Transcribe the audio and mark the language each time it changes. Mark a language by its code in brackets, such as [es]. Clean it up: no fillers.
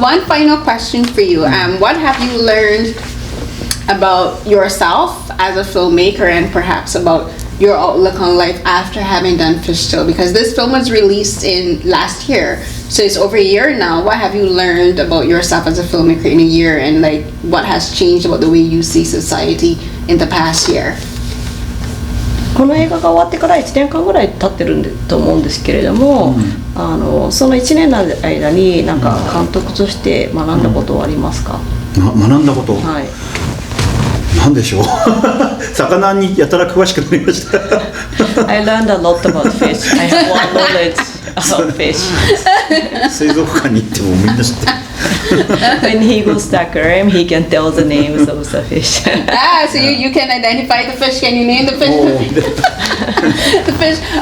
[en] One final question for you. What have you learned about yourself as a filmmaker, and perhaps about your outlook on life after having done Fishtail? Because this film was released in last year, so it's over a year now. What have you learned about yourself as a filmmaker in a year, and like what has changed about the way you see society in the past year? [ja] この映画が終わってから1年間ぐらい経ってると思うんですけれども、その1年の間になんか監督として学んだことはありますか？学んだこと、はい、なんでしょう魚にやたら詳しくなりました [en] I learned a lot about fish. I have one knowledge about fish. [ja] 水族館に行ってもみんな知ってる [en] When he goes to aquarium, he can tell the names of the fish. So you can identify the fish. Can you name the fish? The fish.